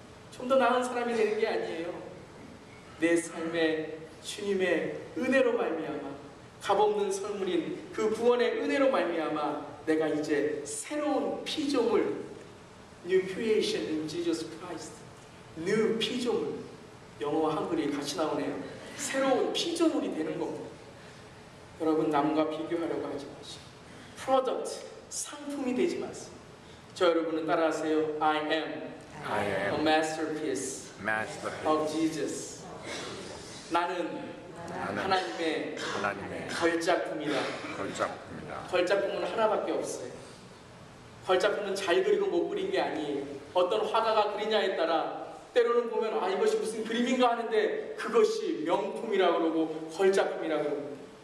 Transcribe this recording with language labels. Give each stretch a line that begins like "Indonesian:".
Korean: 좀 더 나은 사람이 되는 게 아니에요. 내 삶에 주님의 은혜로 말미암아, 값없는 선물인 그 구원의 은혜로 말미암아 내가 이제 새로운 피조물,
English: New Creation in Jesus Christ,
Korean: New 피조물, 영어와 한글이 같이 나오네요. 새로운 피조물이 되는 겁니다. 여러분, 남과 비교하려고 하지 마시고 Product, 상품이 되지 마세요. 저 여러분은 따라하세요.
English: I am a masterpiece of Jesus.
Korean: 나는 하나님의 걸작품이다. 걸작품은 하나밖에 없어요. 걸작품은 잘 그리고 못 그린 게 아니에요. 어떤 화가가 그리냐에 따라 때로는 보면 이것이 무슨 그림인가 하는데 그것이 명품이라고 그러고 걸작품이라고 그러고.